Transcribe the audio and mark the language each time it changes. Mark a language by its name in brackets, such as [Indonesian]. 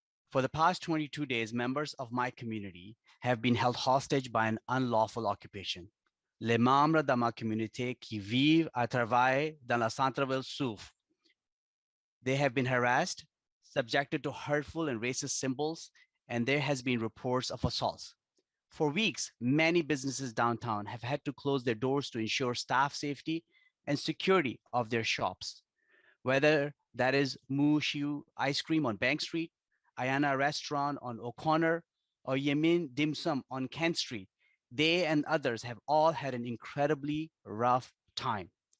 [English] For the past 22 days, members of my community have been held hostage by an unlawful occupation. [French] Les membres de ma communauté qui vivent et travaillent dans la centre-ville souffrent. [English] They have been harassed, subjected to hurtful and racist symbols, and there has been reports of assaults. For weeks, many businesses downtown have had to close their doors to ensure staff safety and security of their shops. Whether that is Moo Shiu Ice Cream on Bank Street, Ayana Restaurant on O'Connor, or Yemin Dim Sum on Kent Street, they and others have all had an incredibly rough time.